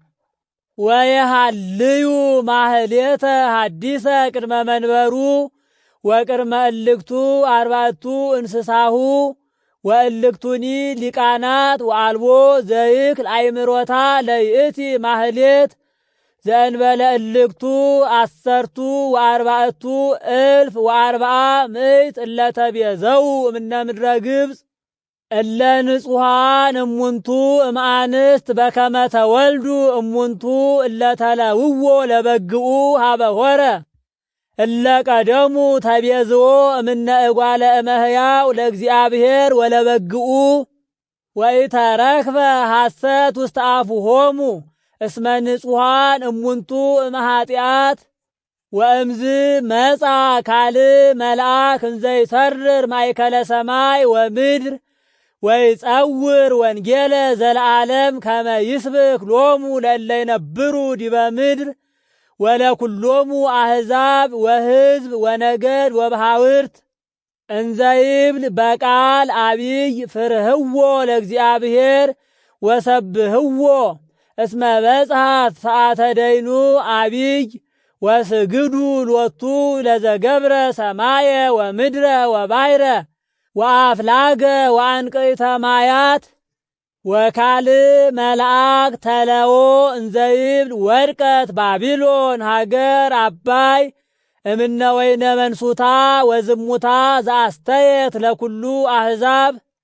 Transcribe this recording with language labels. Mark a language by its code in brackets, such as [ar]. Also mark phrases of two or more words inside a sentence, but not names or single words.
[gez] ወየሃልዩ ማህሌተ ሐዲሰ ቅድመ መንበሩ ወቅድመ እልክቱ 4 እንስሳሁ ወእልክቱኒ ሊቃናት ወአልቦ ዘይክል አእምሮታ ለይእቲ ማህሌት ዘእንበለ እልክቱ 14,040 እለ ተቤዘው እምነ ምድረ ግብፅ እለ ንጹሐን እሙንቱ እምአንስት በከመ ተወልዱ እሙንቱ እለ ተለውዎ ለበግኡ ሀበ ሆረ እለ ቀደሙ ተቤዝዎ እምነ እጓለ እመሕያው ለእግዚአብሔር ወለበግኡ ወኢተረክበ ሐሰት ውስተ አፉሆሙ እስመ ንጹሐን እሙንቱ እምኃጢአት። ወእምዝ መጻ ካልእ መልአክ እንዘ ይሰርር ማእከለ ሰማይ ወምድር ወይጸውር ወንጌለ ዘለዓለም ከመ ይስብክ ሎሙ ለእለ ይነብሩ ዲበ ምድር ወለኩሎሙ አሕዛብ ወሕዝብ ወነገድ ወባሕውርት እንዘ ይብል በቃል አቢይ ፍርህዎ ለእግዚአብሔር ወሰብህዎ እስመ በጽሐት ሰዓተ ደይኑ አቢይ ወስግዱ ሎቱ ለዘገብረ ሰማየ ወምድረ ወባሕረ ወአፍላገ ወአንቅዕተ ማያት ወካል መልአክ ተለዎ እንዘይብል ወድቀት ባቢሎን ሀገር አባይ እምነ ወይነ መንሱታ ወዝሙታ ዘአስተየት ለኩሉ አሕዛብ።